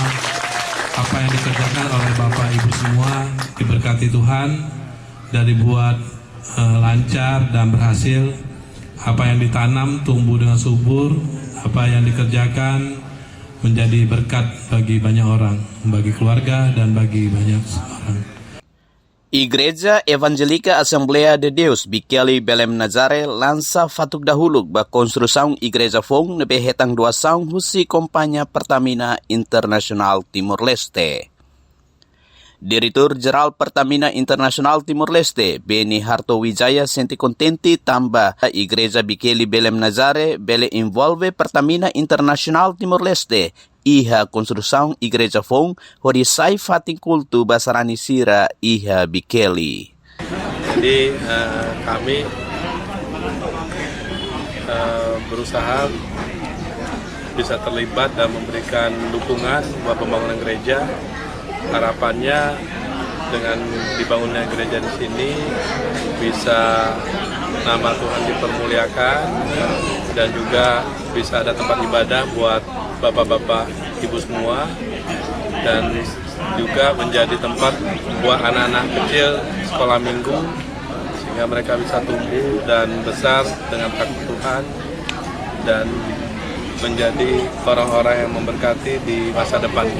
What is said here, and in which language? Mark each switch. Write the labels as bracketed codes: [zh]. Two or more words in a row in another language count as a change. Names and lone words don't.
[id] Apa yang dikerjakan oleh Bapak Ibu semua diberkati Tuhan dan dibuat lancar dan berhasil. Apa yang ditanam tumbuh dengan subur. Apa yang dikerjakan menjadi berkat bagi banyak orang, bagi keluarga dan bagi banyak orang. [tet] Igreja Evangelica Assembleia de Deus Bikeli Belém Nazare lança fatuk dahulu ba konstruksão Igreja Fong nebe hetang doação husi Kompanhia Pertamina Internasional Timor Leste. Direktur Jeral Pertamina Internasional Timor Leste, Beni Harto Wijaya senti kontenti tamba Igreja Bikeli Belém Nazare bele envolve Pertamina Internasional Timor Leste iha konstruksão Igreja Fong hori sai fating kultu basarani sira iha Bikeli. [id] Jadi kami berusaha bisa terlibat dan memberikan dukungan buat pembangunan gereja. Harapannya dengan dibangunnya gereja di sini bisa nama Tuhan dipermuliakan dan juga bisa ada tempat ibadah buat bapak-bapak ibu semua dan juga menjadi tempat buat anak-anak kecil sekolah minggu sehingga mereka bisa tumbuh dan besar dengan takut Tuhan dan menjadi orang-orang yang memberkati di masa depannya.